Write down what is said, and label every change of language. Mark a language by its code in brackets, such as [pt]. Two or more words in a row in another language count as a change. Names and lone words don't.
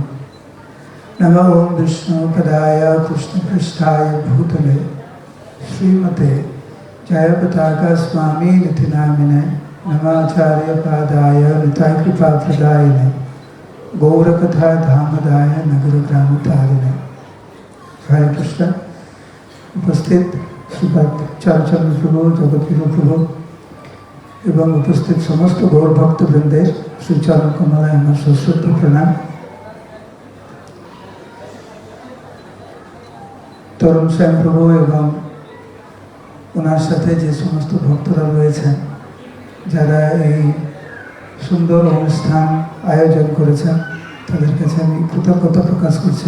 [sa] नमो ओं विष्णुपदाय कृष्णपृष्ठाय भूतले श्रीमते जयपताका स्वामी निति नामिने नमाचार्यपादाय नितायकृपाप्रदायिने गौरकथा धामदाय नगरग्रामतारिणे। हरे कृष्ण। [bn] উপস্থিত শ্রীপাদ চারুচন্দ্র প্রভু জগতগুরু প্রভু এবং উপস্থিত সমস্ত গৌর ভক্ত বৃন্দে শ্রীচরণ কমলায় আমার সশ্রদ্ধ प्रणाम। তরুণ শ্যাম প্রভু এবং ওনার সাথে যে সমস্ত ভক্তরা রয়েছেন যারা এই সুন্দর অনুষ্ঠান আয়োজন করেছেন তাদের কাছে আমি কৃতজ্ঞতা প্রকাশ করছি।